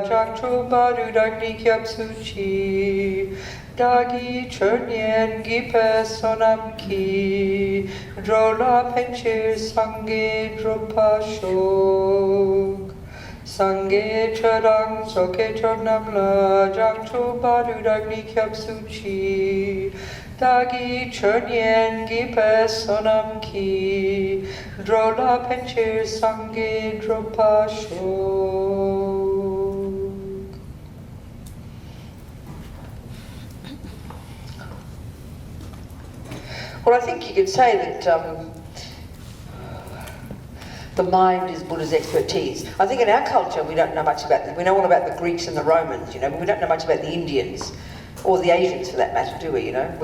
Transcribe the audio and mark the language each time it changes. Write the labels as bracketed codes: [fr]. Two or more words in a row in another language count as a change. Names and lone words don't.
[bo] བྱང་ཆུབ་བར་དུ་བདག་ནི་སྐྱབས་སུ་མཆི། བདག་གིས་ཆོས་ཉན་བགྱིས་པའི་བསོད་ནམས་ཀྱིས། འགྲོ་ལ་ཕན་ཕྱིར་སངས་རྒྱས་འགྲུབ་པར་ཤོག། སངས་རྒྱས་ཆོས་དང་ཚོགས་ཀྱི་མཆོག་རྣམས་ལ། བྱང་ཆུབ་བར་དུ་བདག་ནི་སྐྱབས་སུ་མཆི། བདག་གིས་ཆོས་ཉན་བགྱིས་པའི་བསོད་ནམས་ཀྱིས། འགྲོ་ལ་ཕན་ཕྱིར་སངས་རྒྱས་འགྲུབ་པར་ཤོག. [en] Well, I think you could say that the mind is Buddha's expertise. I think in our culture we don't know much about them. We know all about the Greeks and the Romans, you know, but we don't know much about the Indians or the Asians for that matter, do we, you know?